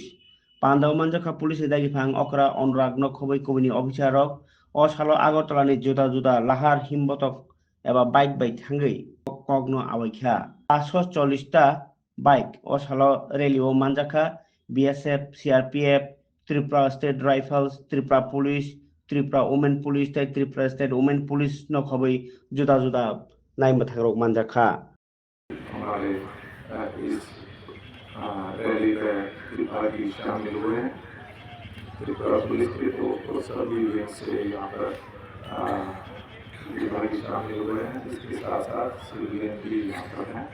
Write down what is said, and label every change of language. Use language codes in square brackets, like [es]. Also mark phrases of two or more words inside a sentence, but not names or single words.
[trp] Pandaw manjaka police dagi phang okra onrag nokhobai kubini officer rok o salo Agartalani juta lahar himbotok eba bike bai thangui kogno awaikha. 540 bike o salo rally o manjaka BSF, CRPF, Tripura State Rifles, Tripura Police, Tripura Women Police tei Tripura State Women Police no khoboi juda naima thagrok manjakha। [hi] हमारे इस रैली में विभागी शामिल हुए हैं। त्रिपुरा पुलिस के तो सभी विंग से यहाँ पर विभागी शामिल हुए हैं, इसके साथ साथ सिविलियन भी यहाँ पर हैं।